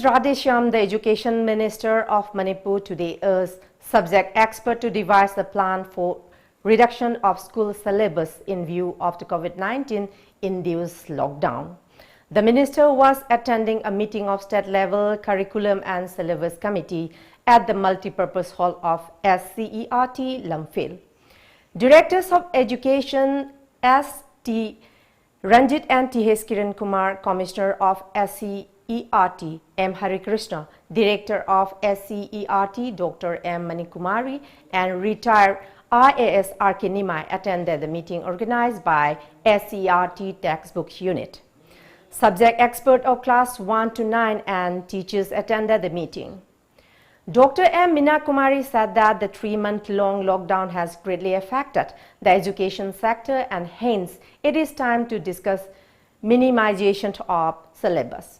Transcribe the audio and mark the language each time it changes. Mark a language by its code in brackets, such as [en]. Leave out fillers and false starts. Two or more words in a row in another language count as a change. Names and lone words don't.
[en] Radhesham, the Education Minister of Manipur, today urged subject expert to devise a plan for reduction of school syllabus in view of the COVID-19 induced lockdown. The minister was attending a meeting of state-level curriculum and syllabus committee at the multipurpose hall of SCERT Lamphil. Directors of Education S.T. Ranjit and T.H. Kiran Kumar, Commissioner of SCERT M. Harikrishna, Director of SCERT Dr. M. Manikumari, and retired IAS R.K. Nimai attended the meeting organized by SCERT Textbook Unit. Subject expert of class 1 to 9 and teachers attended the meeting. Dr. M. Meena Kumari said that the 3-month-long lockdown has greatly affected the education sector, and hence it is time to discuss minimization of syllabus.